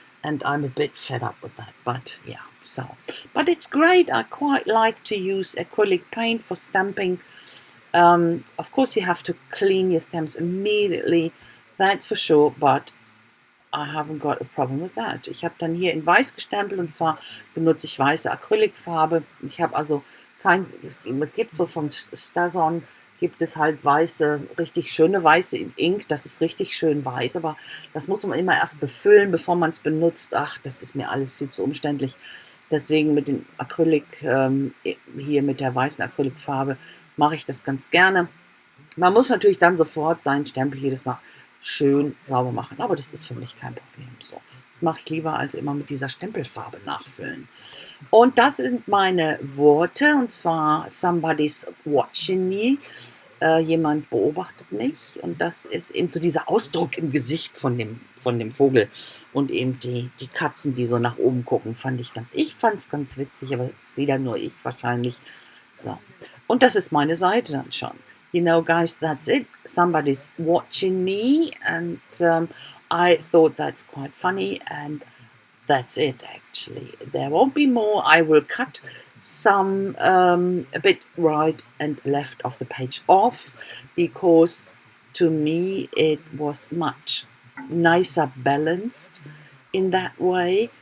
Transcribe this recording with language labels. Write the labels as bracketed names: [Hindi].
[English] And I'm a bit fed up with that, but yeah, but it's great. I quite like to use acrylic paint for stamping. Of course, you have to clean your stamps immediately, that's for sure, but I haven't got a problem with that. [German] Ich habe dann hier in weiß gestempelt, und zwar benutze ich weiße Acrylfarbe. Ich habe also es gibt so von StazOn, gibt es halt weiße, richtig schöne weiße Ink, das ist richtig schön weiß, aber das muss man immer erst befüllen, bevor man es benutzt. Ach, das ist mir alles viel zu umständlich. Deswegen mit dem Acrylic, hier mit der weißen Acrylfarbe, mache ich das ganz gerne. Man muss natürlich dann sofort seinen Stempel jedes Mal schön sauber machen, aber das ist für mich kein Problem. So, das mache ich lieber, als immer mit dieser Stempelfarbe nachfüllen. Und das sind meine Worte, und zwar [English] somebody's watching me. [German] Jemand beobachtet mich, und das ist eben so dieser Ausdruck im Gesicht von dem Vogel, und eben die Katzen, die so nach oben gucken, ich fand es ganz witzig, aber es ist wieder nur ich wahrscheinlich. So, und das ist meine Seite dann schon. [English] You know, guys, that's it. Somebody's watching me, and I thought that's quite funny, and that's it actually. There won't be more. I will cut some a bit right and left of the page off, because to me it was much nicer balanced in that way.